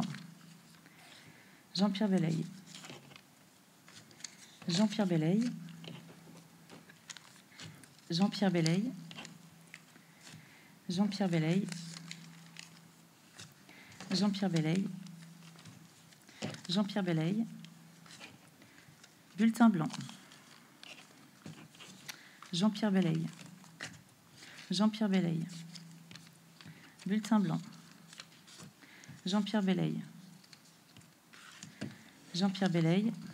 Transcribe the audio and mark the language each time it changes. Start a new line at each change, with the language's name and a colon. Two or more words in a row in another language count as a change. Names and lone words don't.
French: Jean-Pierre Belley. Jean-Pierre Belley. Jean-Pierre Belley. Jean-Pierre Belley. Jean-Pierre Belley. Jean-Pierre Belley. Bulletin blanc. Jean-Pierre Belley. Jean-Pierre Belley. Bulletin blanc. Jean-Pierre Belley. Jean-Pierre Belley.